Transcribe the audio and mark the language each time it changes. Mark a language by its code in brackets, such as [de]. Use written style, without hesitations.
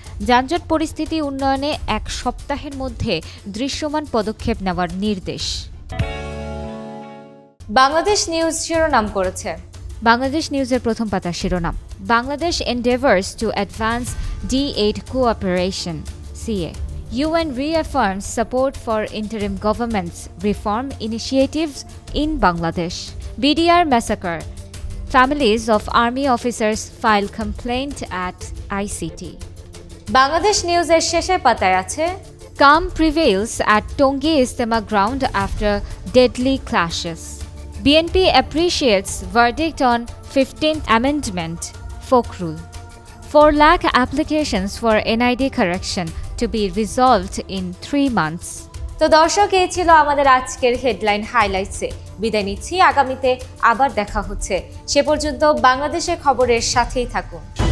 [bn] যানজট পরিস্থিতি উন্নয়নে ১ সপ্তাহের মধ্যে দৃশ্যমান পদক্ষেপ নেওয়ার নির্দেশ। বাংলাদেশ নিউজ শিরোনাম করেছে, বাংলাদেশ নিউজের প্রথম পাতার শিরোনাম, Bangladesh [en] endeavors to advance D8 cooperation, CA. UN reaffirms support for interim government's reform initiatives in Bangladesh. BDR massacre. Families of army officers file complaint at ICT. [bn] Bangladesh নিউজের শেষের পাতায় আছে, [en] calm prevails at Tongi Istema ground after deadly clashes. BNP appreciates verdict on 15th amendment. Fokhrul. 4 lakh applications for NID correction to be resolved in 3 months. [bn] তো দর্শক, এই ছিল আমাদের আজকের হেডলাইন হাইলাইটসে। বিদায় নিচ্ছি, আগামীতে আবার দেখা হচ্ছে। সে পর্যন্ত বাংলাদেশের খবরের সাথেই থাকুন।